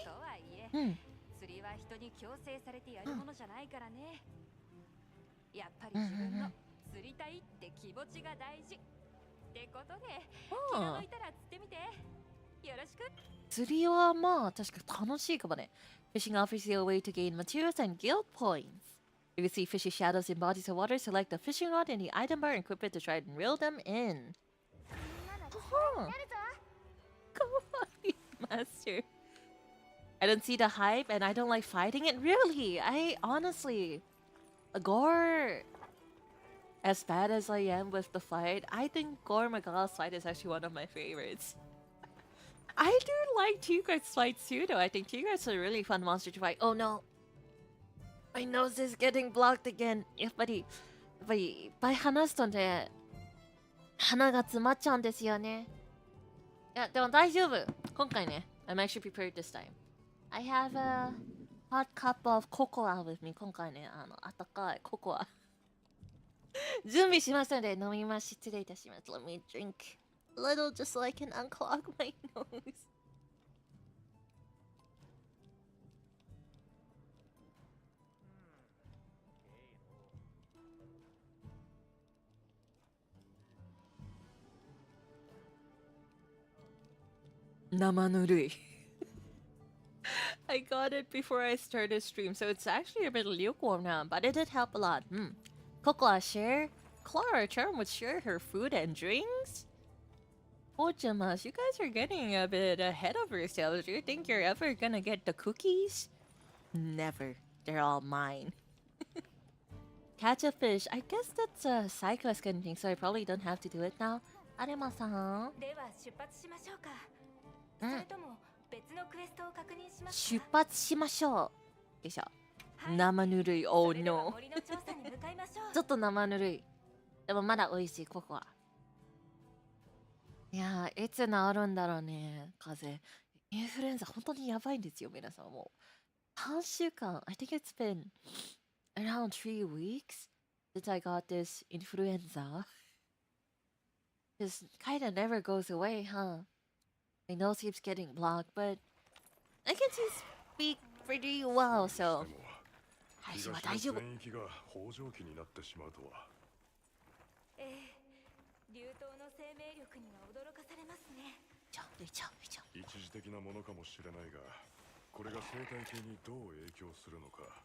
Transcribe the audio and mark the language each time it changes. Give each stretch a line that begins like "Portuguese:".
Japanese: とはいえ、釣りは人に強制されてやるものじゃないからね。やっぱり自分の釣りたいって気持ちが大事。ってことで、気が向いたら釣ってみて。よろしく。釣りはまあ確か楽しいかもね。
English: Fishing offers you a way to gain materials and guild points. If you see fishy shadows in bodies of water, select the fishing rod in the item bar and equip it to try and reel them in. Kawaii, Master. I don't see the hype and I don't like fighting it. Really? I honestly... Gore... As bad as I am with the fight, I think Gore Magal's fight is actually one of my favorites. I do like Tigre's fights too, though. I think Tigre's a really fun monster to fight. Oh no! My nose is getting blocked again.
Japanese: やっぱりいっぱい話すとね、鼻が詰まっちゃうんですよね。いや、でも大丈夫。今回ね、
English: I'm actually prepared this time. I have a hot cup of cocoa with me.
Japanese: 今回ね、あったかいココア。準備しましたので飲みます。失礼いたします。
English: Let me drink a little just so I can unclog my nose.
Japanese: Namanurui.
English: I got it before I started stream, so it's actually a bit lukewarm now, but it did help a lot. Cocoa share? Klara Charmwood share her food and drinks? Ojamas, you guys are getting a bit ahead of yourselves. Do you think you're ever gonna get the cookies? Never. They're all mine. Catch a fish. I guess that's a side quest kind of thing, so I probably don't have to do it now. Arema-san.
Japanese: では出発しましょうか。それとも別のクエストを確認しますか。出発しましょう。よいしょ。生ぬるい。
English: Oh no.
Japanese: 森の調査に向かいましょう。ちょっと生ぬるい。でもまだ美味しい、ココア。いやー、いつ治るんだろうね、風邪。インフルエンザ、本当にやばいんですよ、皆さん。もう。 3週間、
English: I think it's been around 3 weeks since I got this influenza. Just kinda never goes away, huh? My nose keeps getting blocked, but I can still speak pretty well, so.
Japanese: 東の大丈夫。全域が豊穣期になってしまうとは。流動の生命力には驚かされますね。一時的なものかもしれないが、これが生態系にどう影響するのか。